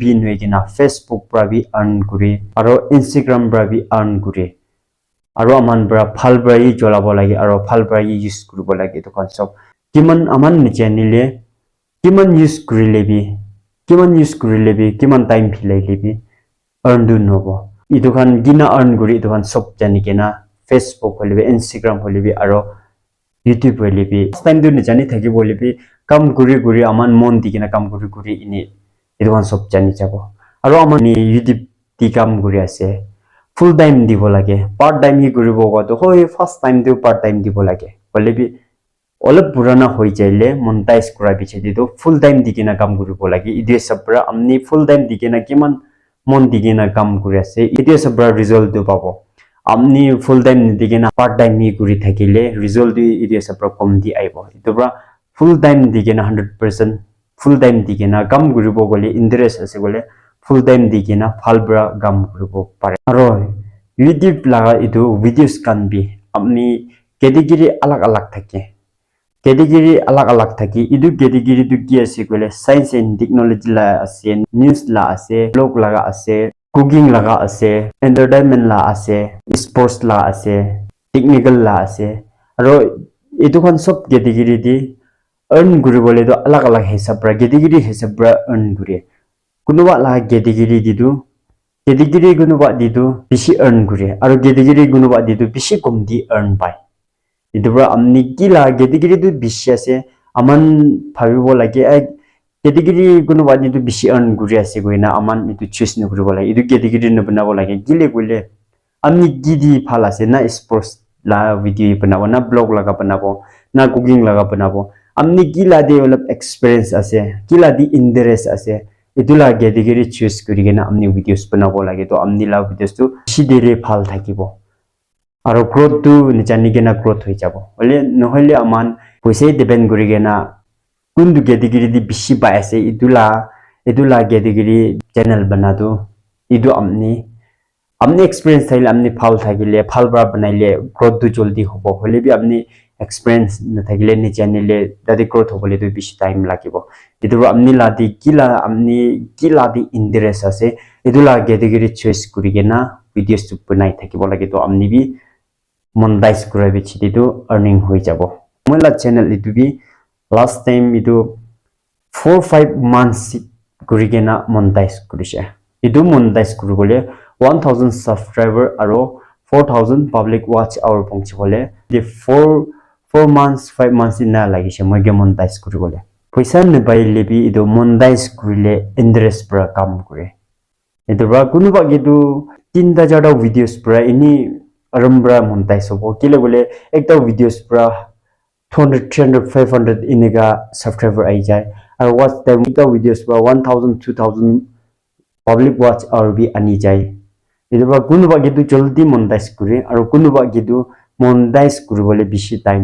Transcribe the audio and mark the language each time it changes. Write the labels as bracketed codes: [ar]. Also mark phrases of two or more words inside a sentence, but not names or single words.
[nag] in hoi kena Facebook pra bi earn kuri aro Instagram pra bi earn kuri aro aman bra phal bra hi jolabo lagi aro phal bra hi use kuribo lagi to kan sob kiman aman ni channel kiman use kurile bi kiman time philai bi earn du nobo idu kan gina earn guri idu kan sob jani kena Facebook holibi Instagram holibi aro YouTube holibi time du ni jani thaki bolibi kam guri aman mon dikena kam guri ini idu kan sob jani jabo aro aman ni YouTube ti kam guri ase [en] full time [nag] dibo lage [en] part time [nag] hi guribo go to hoi [en] first time [nag] du [en] part time [nag] dibo lage holibi olap purana hoi jaile monetize kura biche dido [en] full time [nag] dikena kam kuribo lagi idu sabra amni [en] full time [nag] dikena kiman mon dikena kam kuri ase idu sabra result du pabo amni [en] full time [nag] digena [en] part time [nag] mi kuri thakile result di area sa problem di aibo itobra [en] full time [nag] digena 100% [en] full time [nag] digena gam guribo gole interest ase gole [en] full time [nag] digena phalbra gam guribo pare aro YouTube laga itu videos kan bi amni category alag alag thake category alag alag thaki idu category du ki ase gole [en] science and technology [nag] la ase news la ase blog laga ase cooking laga ase entertainment la ase sports la ase technical la ase aro etu kon sob category di earn guri bole do alag alag hisab ra category hisab ra earn guri kunuba la category di du category gunuba di du bishi earn guri aro category gunuba di du bishi komdi earn pai itu bra amni kila category du bishi ase aman bhabibo lage category gunuba di du bishi earn guri ase goina aman itu choose no guri bola itu category no banabo lage gile gule amni gidi phala se na sports la video banabo na blog laga banabo na cooking laga banabo amni gila [en] develop experience [nag] ase gila di interest ase itula [en] category choose [nag] kuri gena amni videos banabo lage to amni la videos tu shidere phal thakibo aro growth tu nichani gena growth hoi jabo ole nohole aman poise depend kuri gena kundu category di bishi ba ase idula category channel banadu idu amni experience thaile amni phal thagile phal bra banaile growth du joldi hobo hole bi amni experience na thagile ni channel dadi growth hobole du bishi time lagibo idu amni ladi kila di interest ase idula category choice kuri gena videos tu banai thakibo lagi to amni bi monetize kurabi chidi du earning hoi jabo moila channel itu bi [en] last time [nag] itu 4-5 months kuri gena monetize kurise itu monetize kuribole 1000 subscriber aro 4000 [en] public watch hour [nag] pongchi bole the 4 months 5 months ina lagise moige monetize kuribole paisa ne baile bi itu monetize kurile interest pra kam kure itu ba kunu ba gitu tinda jada videos pra ini arambra monetize hobo kile bole ekta videos pra 200 300 500 inega subscriber ai jai aro [en] watch time [nag] ekta videos pra 1000 2000 [en] public watch hour [nag] bi ani jai iduba kunuba gitu joldi monetize kure aro kunuba gitu monetize kuribole bishi time